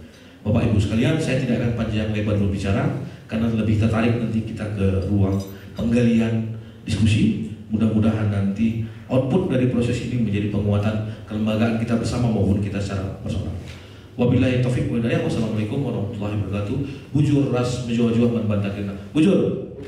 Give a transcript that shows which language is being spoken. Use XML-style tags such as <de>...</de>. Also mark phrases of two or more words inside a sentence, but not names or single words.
<id>Bapak Ibu sekalian, saya tidak akan panjang lebar berbicara karena lebih tertarik nanti kita ke ruang penggalian diskusi. Mudah-mudahan nanti output dari proses ini menjadi penguatan kelembagaan kita bersama maupun kita secara personal.</id> <ar>وبالله التوفيق والهداية. والسلام عليكم ورحمة الله وبركاته.</ar> <btx>Bujur ras menjual-jual man bantakina. Bujur.</btx>